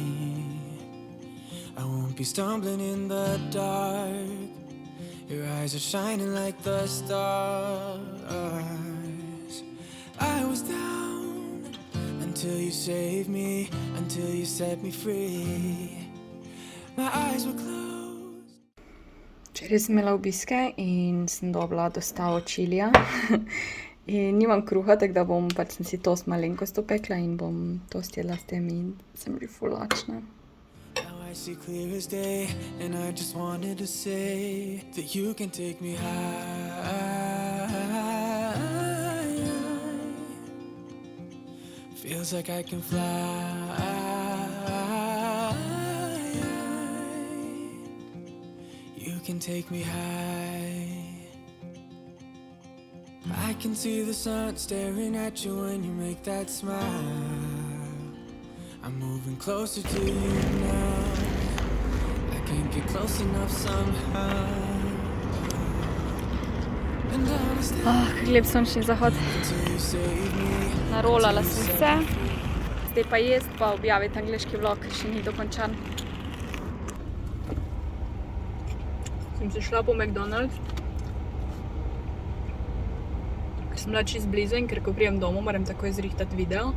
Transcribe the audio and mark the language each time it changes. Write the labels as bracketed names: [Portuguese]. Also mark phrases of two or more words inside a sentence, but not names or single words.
[English] I won't be stumbling in the dark. Your eyes are shining like the stars. I was down until you saved me, until you set me free. My eyes were closed. [Slovenian] Včeraj sem imela obiske in sem dobila dostavo čilija. In nimam kruha, tako da sem si tost malenkost opekla in bom tost jedla s tem in sem že ful lačna. [English] Now I see clear as day, and I just wanted to say that you can take me high. Feels like I can fly. You can take me high. I can see the sun staring at you when you make that smile. I'm moving closer to you now. I can't get close enough somehow. And honestly, [Slovenian] Kak lep sončni zahod. [English] until you save me. [Slovenian] Narolala sem se. Zdaj pa jest pa objaviti angleški vlog, ker še ni dokončan. Sem se šla po McDonald's. Ker sem bila čist blizu in ker ko prijem domov, moram takoj zrihtati video.